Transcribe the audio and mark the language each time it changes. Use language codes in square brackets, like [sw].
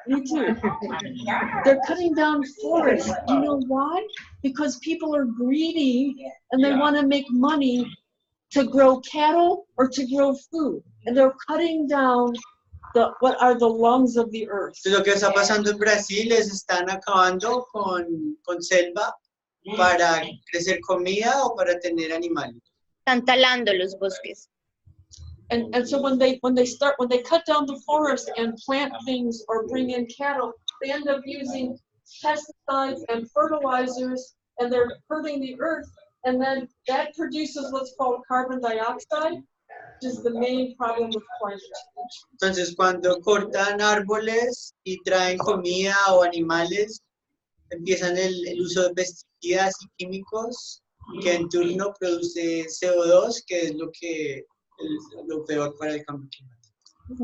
[en] They're cutting down forests. You know why? Because people are greedy and they want to make money to grow cattle or to grow food. And they're cutting down what are the lungs of the earth. [es] Lo que está pasando en Brasil es están acabando con selva para crecer comida o para tener animales. Están talando los bosques. [en] And so when they cut down the forest and plant things or bring in cattle, they end up using pesticides and fertilizers, and they're hurting the earth, and then that produces what's called carbon dioxide, which is the main problem with climate change. [es] Entonces, cuando cortan árboles y traen comida o animales, empiezan el uso de pesticidas y químicos que en turno produce CO2, que es lo peor para el cambio climático.